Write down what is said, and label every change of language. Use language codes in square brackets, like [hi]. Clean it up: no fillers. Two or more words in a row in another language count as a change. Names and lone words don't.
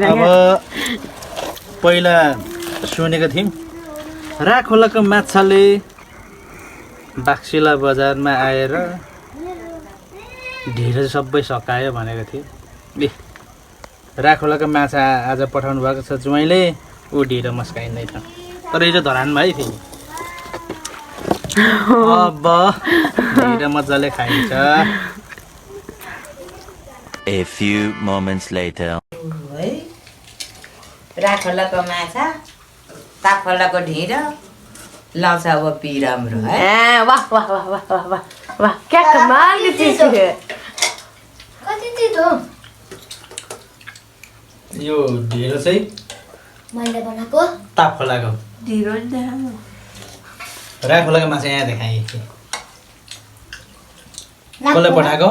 [ne] अब पहिला सुनेको थियौँ राखोलाको माछाले बाक्सिला बजारमा आएर ढिँडो सबै सकायो भनेको थियो ए राखोलाको माछा आज पठाउनु भएको छ ज्वाइँले ऊ ढिँडो मस्काइँदैछ तर यो चाहिँ धरानमा है फेरि अब ढिँडो मजाले खाइन्छ [en] A few moments later [ne] है राखोलाको माछा ताफलाको ढिँडो लाउँछ अब पिराम्रो है [hi] वाह वाह वाह वाह वाह वाह वाह क्या कमाल की चीज है [ne] कति तितो यो ढिँडो चाहिँ मैले बनाएको तापखोलाको ढिँडो नि देखाउनु राखोलाको माछा यहाँ देखाएँ कसले पठाएको